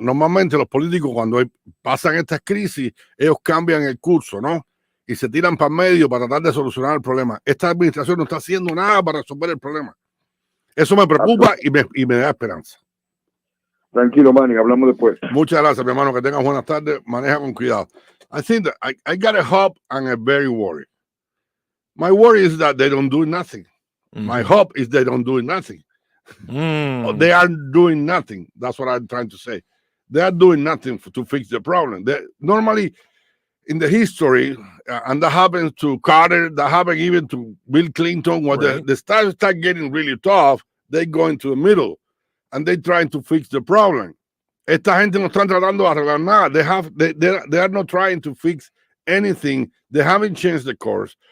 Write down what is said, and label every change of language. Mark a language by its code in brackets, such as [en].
[es] Normalmente los políticos cuando pasan estas crisis, ellos cambian el curso, ¿no? Y se tiran para el medio para tratar de solucionar el problema. Esta administración no está haciendo nada para resolver el problema. Eso me preocupa y me da esperanza. Tranquilo, Manny, hablamos después. Muchas gracias, mi hermano. Que tengas buenas tardes. Maneja con cuidado. [en] I think that I got a hope and a very worry. My worry is that they don't do nothing. My hope is they don't do nothing. They are doing nothing. That's what I'm trying to say. They are doing nothing to fix the problem. Normally, in the history, and that happens to Carter, that happened even to Bill Clinton, when the start getting really tough, they go into the middle and they're trying to fix the problem. [es] Esta gente no están tratando de arreglar nada. [en] They are not trying to fix anything. They haven't changed the course.